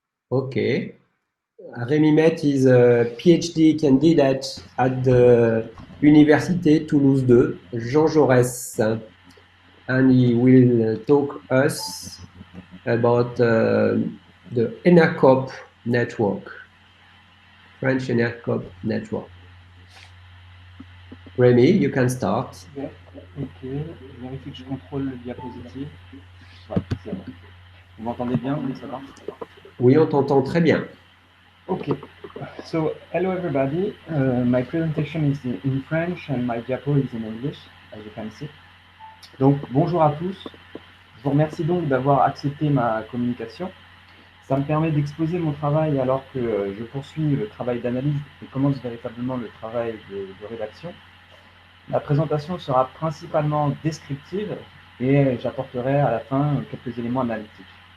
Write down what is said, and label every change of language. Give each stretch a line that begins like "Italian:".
English: Okay. Rémi Maître is a PhD candidate at the Université Toulouse 2, Jean Jaurès, and he will talk us about the ENERCOP network, French ENERCOP network. Rémi, you can start. Yeah.
French: Ok, je vérifie que je contrôle le diapositive. Ouais, c'est bon. Vous m'entendez bien? Oui, ça va? Oui, on t'entend très bien.
English: Okay, so hello everybody. My presentation is in French and my diapo is in English, as you can see.
French: Donc bonjour à tous. Je vous remercie donc d'avoir accepté ma communication. Ça me permet d'exposer mon travail alors que je poursuis le travail d'analyse et commence véritablement le travail de rédaction. La présentation sera principalement descriptive et j'apporterai à la fin quelques éléments analytiques.